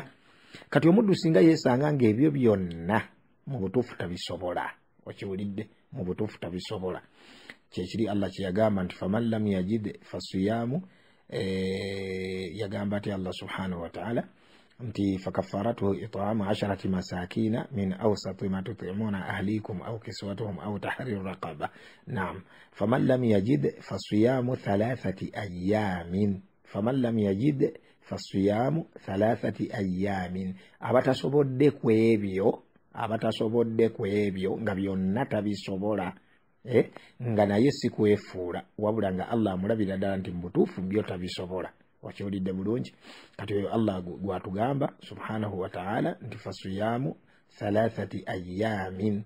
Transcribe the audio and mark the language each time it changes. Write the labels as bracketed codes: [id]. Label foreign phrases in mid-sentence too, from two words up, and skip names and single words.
[lg] Kati omuddu singa yeesanga ng'ebyo byonna mu butuufu tabisobola, okiwulidde, mu butuufu tabisobola, kyekiri Allah kye yagamba nti [ar] فمن لم يجد فصيام, [lg] yagamba ati Allah [ar] سبحانه وتعالى [lg] nti [ar] فكفارته إطعام 10 مساكين من أوسط ما تطعمون أهليكم أو كسوتهم أو تحرير رقبة. نعم فمن لم يجد فصيام 3 أيام. فمن لم يجد فصيام 3 أيام. [lg] Abatasobodde ku ebyo nga byonna tabisobola, nga naye si kwefuula wabula nga Allah amulabira ddala nti mu butuufu byo tabisobola. Okiwulidde bulungi, kati oyo Allah gwatugamba [ar] سبحانه وتعالى [lg] nti [ar] فصيام 3 أيام.